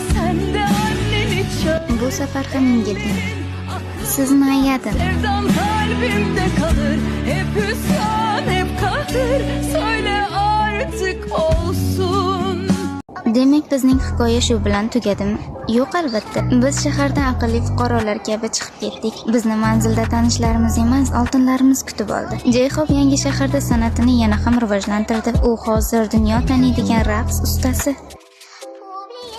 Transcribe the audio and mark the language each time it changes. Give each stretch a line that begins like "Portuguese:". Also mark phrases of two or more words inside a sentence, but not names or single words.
Uzbek: Bu safar ham yengildim. Sizni ayadim.
Turkish: Kalbimde kalır, hep hüsran, hep kahr. Söyle artık olsun.
Uzbek: Demak, bizning hikoya shu bilan tugadimi? Yo'q, albatta. Biz shahardan aqlli fuqarolar kabi chiqib ketdik. Bizni manzilda tanishlarimiz emas, oltinlarimiz kutib oldi. Jeyxob yangi shaharda san'atini yana ham rivojlantirdi. U hozir dunyo taniydigan raqs ustasi.